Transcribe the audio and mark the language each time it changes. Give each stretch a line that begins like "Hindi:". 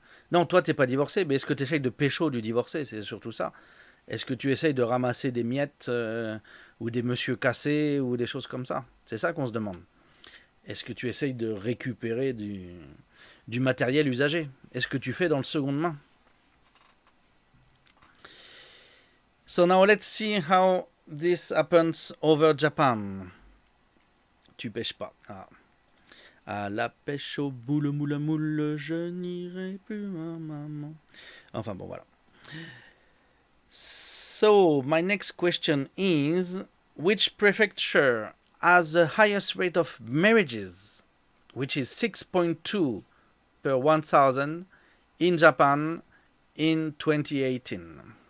French: Non, toi t'es pas divorcé, mais est-ce que tu essayes de pécho du divorcé? C'est surtout ça. Est-ce que tu essayes de ramasser des miettes ou des monsieur cassés ou des choses comme ça? C'est ça qu'on se demande. Est-ce que tu essayes de récupérer du matériel usagé? Est-ce que tu fais dans le seconde main?
English: So now let's see how this happens over Japan.
French: Tu pêches pas. Ah. À la pêche au boule, moule, moule, je n'irai plus, ma maman. Enfin bon, voilà.
English: So, my next question is, which prefecture has the highest rate of marriages which is 6.2 per 1,000 in Japan in 2018.